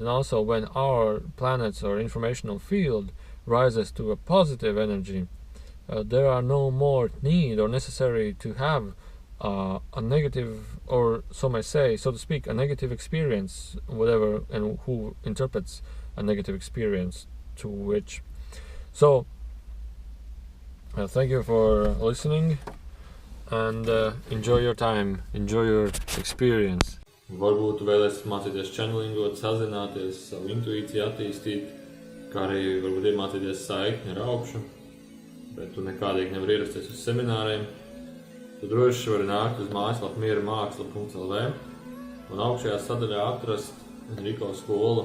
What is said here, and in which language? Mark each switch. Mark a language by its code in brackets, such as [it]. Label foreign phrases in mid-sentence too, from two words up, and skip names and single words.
[en] And also, when our planets or informational field rises to a positive energy, there are no more need or necessary to have a negative, or so may say, so to speak, a negative experience, whatever, and who interprets a negative experience to which. So thank you for listening, and enjoy your time, enjoy your experience. [lv] Varbūt vēlēsies mācīties channelingot, sazināties, savu intuīciju attīstīt, kā arī varbūt iemācīties saikni ar augšu, bet tu nekādīgi nevar ierasties uz semināriem. Tu droši vari nākt uz mājaslapu mieramāksla.lv un augšējā sadaļā atrast Enrico skolu.